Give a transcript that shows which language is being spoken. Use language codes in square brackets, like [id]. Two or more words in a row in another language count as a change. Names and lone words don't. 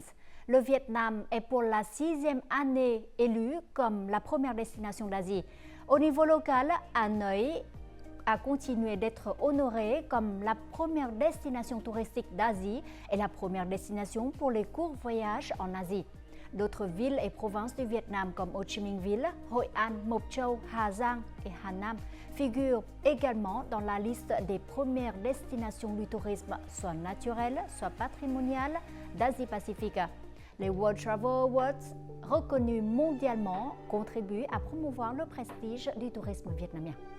[fr] Le Vietnam est pour la 6e année élu comme la première destination d'Asie. Au niveau local, Hanoï a continué d'être honoré comme la première destination touristique d'Asie et la première destination pour les courts voyages en Asie. D'autres villes et provinces du Vietnam comme Ho Chi Minh Ville, Hội An, Mộc Châu, Hà Giang et Hà Nam figurent également dans la liste des premières destinations du tourisme, soit naturel, soit patrimonial, d'Asie-Pacifique. Les World Travel Awards, reconnus mondialement, contribuent à promouvoir le prestige du tourisme vietnamien.